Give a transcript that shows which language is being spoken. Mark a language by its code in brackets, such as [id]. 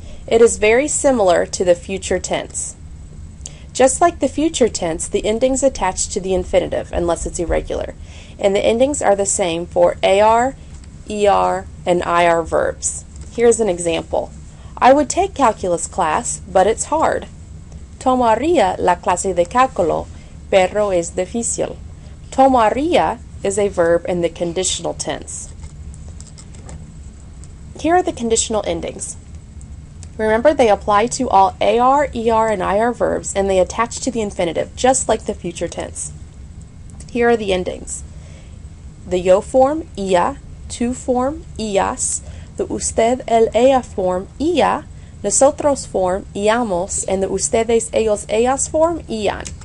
[en] It is very similar to the future tense. Just like the future tense, the endings attach to the infinitive unless it's irregular, and the endings are the same for AR, ER, and IR verbs. Here's an example. I would take calculus class, but it's hard. [es] Tomaría la clase de cálculo, pero es difícil. [en] Tomaría is a verb in the conditional tense. Here are the conditional endings. Remember, they apply to all AR, ER, and IR verbs, and they attach to the infinitive, just like the future tense. Here are the endings. The yo form, ia, tú form, ias, the usted, el, ella form, ia, nosotros form, iamos, and the ustedes, ellos, ellas form, ian.